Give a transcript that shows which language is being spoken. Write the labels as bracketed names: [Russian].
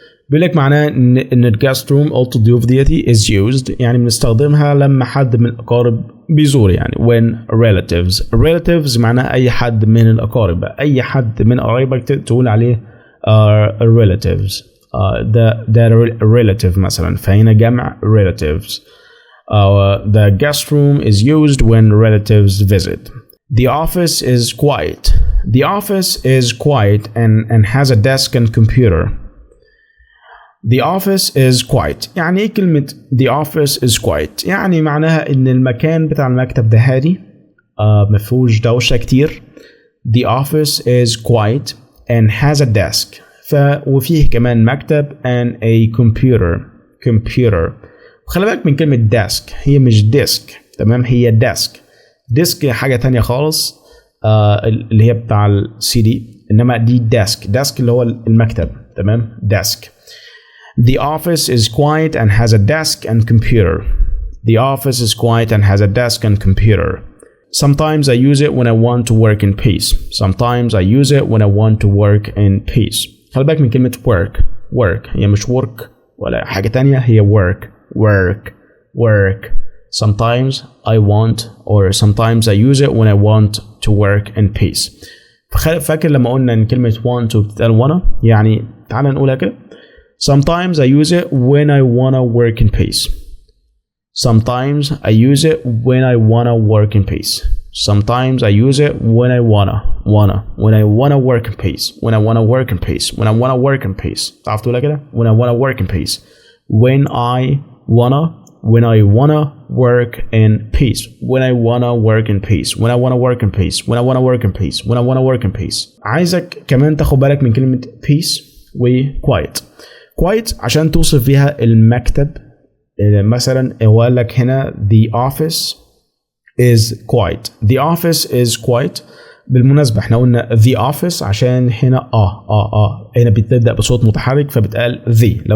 [Arabic] بيقول لك معناه ان الجاست روم اوضه الضيوف ديتي [English] is used، [Arabic] يعني بنستخدمها لما حد من الاقارب بيزور، يعني [English] when relatives [Arabic] معناه اي حد من الاقارب، اي حد من قرايبك تقول عليه relatives. ده relative مثلا، فهنا جمع relatives. [English] The guest room is used when relatives visit. The office is quiet. The office is quiet and has a desk and computer. The office is quiet. [Arabic] يعني ايه كلمة [English] the office is quiet؟ [Arabic] يعني معناها ان المكان بتاع المكتب ده هادي، مفيهوش دوشة كتير. [English] The office is quiet and has a desk. [Arabic] وفيه كمان مكتب [English] and a computer. [Arabic] وخلي بالك من كلمة desk، هي مش desk، تمام، هي desk حاجة تانية خالص، اللي هي بتاع السي دي، انما دي desk اللي هو المكتب، تمام، desk. [English] The office is quiet and has a desk and computer. The office is quiet and has a desk and computer. Sometimes I use it when I want to work in peace. Sometimes I use it when I want to work in peace. [Arabic] خلي بالك من كلمة work هي مش work ولا حاجة تانية، هي work. [English] Sometimes I want or sometimes I use it when I want to work in peace. [Arabic] فاكر لما قلنا ان كلمة want وبتتقال wanna، يعني تعال نقولها كده. [English] Sometimes I use it when I wanna work in peace. Sometimes I use it when I wanna work in peace. Sometimes I use it when I wanna work in peace. When I wanna work in peace. When I wanna work in peace. [Arabic] تعرف تقولها كده؟ [English] When I wanna work in peace. When I wanna work in peace. When I wanna work in peace. When I wanna work in peace. When I wanna work in peace. When I wanna work in peace. [Arabic] عايزك كمان تاخد بالك من كلمة peace و quiet. quiet عشان توصف فيها المكتب. مثلا هو قال لك هنا [English] the office is quiet. The office is quiet. [Arabic] بالمناسبة احنا قلنا [English] the office [Arabic] عشان هنا هنا بتبدأ بصوت متحرك فبتقال the.